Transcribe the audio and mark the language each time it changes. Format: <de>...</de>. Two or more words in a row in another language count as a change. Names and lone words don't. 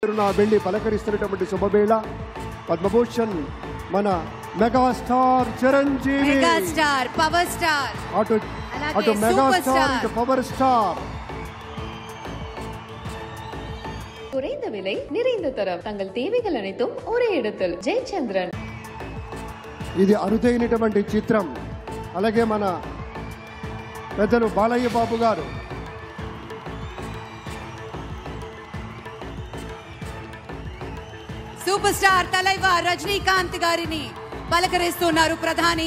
<te>వెళ్ళి పలకరిస్తున్నటువంటి శుభవేళ పద్మభూషణ్ మన మెగాస్టార్ చిరంజీవి, మెగాస్టార్ పవర్ స్టార్, అటు మెగాస్టార్ ఇటు పవర్ స్టార్.</te> <ta>குறைந்த விலை நிறைந்த தரம் தங்கள் தேவைகள் அனைத்தும் ஒரே இடத்தில் ஜெயச்சந்திரன்.</ta> <te>ఇది అరుదైనటువంటి చిత్రం. అలాగే మన పెద్దలు బాలయ్య బాబు గారు సూపర్ స్టార్ తలైవర్ రజనీకాంత్ గారిని పలకరిస్తున్నారు ప్రధాని.</te>